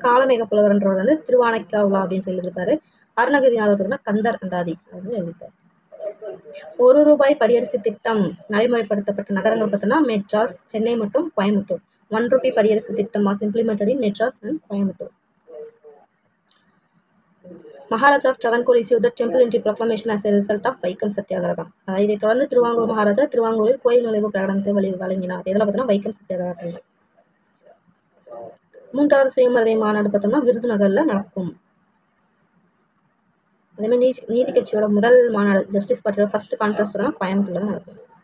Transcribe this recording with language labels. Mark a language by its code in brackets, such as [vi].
[ta] காலமேக புலவர்ன்றவர் வந்து திருவானைக்காவலா அப்படின்னு சொல்லி எழுதியிருப்பாரு. அருணகிரிநாதர் பார்த்தோம்னா கந்தர் அந்தாதி அது வந்து எழுதியிருப்பாரு. ₹1 படியரிசி திட்டம் நடைமுறைப்படுத்தப்பட்ட நகரங்கள் பார்த்தோம்னா மெட்ராஸ், சென்னை மற்றும் கோயம்புத்தூர். [en] ₹1 படியரிசி திட்டம் was implemented in Madras and Coimbatore. Maharaja of Travancore issued the temple entry proclamation as a result of Vaikom Satyagraha. [ta] இதை தொடர்ந்து திருவாங்கூர் மகாராஜா திருவாங்கூரில் கோயில் நுழைவு பிரகடனத்தை வழங்கினார். இதெல்லாம் பார்த்தோம்னா வைக்கம் சத்தியாகிரகத்தில். 3வது சுயமரியாதை மாநாடு பார்த்தோம்னா விருதுநகர்ல நடக்கும். அதே மாதிரி நீதி கட்சியோட முதல் மாநாடு ஜஸ்டிஸ் பார்ட்டியோட ஃபர்ஸ்ட் கான்ஃபரன்ஸ் பார்த்தோம்னா கோயம்புத்தூர்ல தான் நடக்கும்.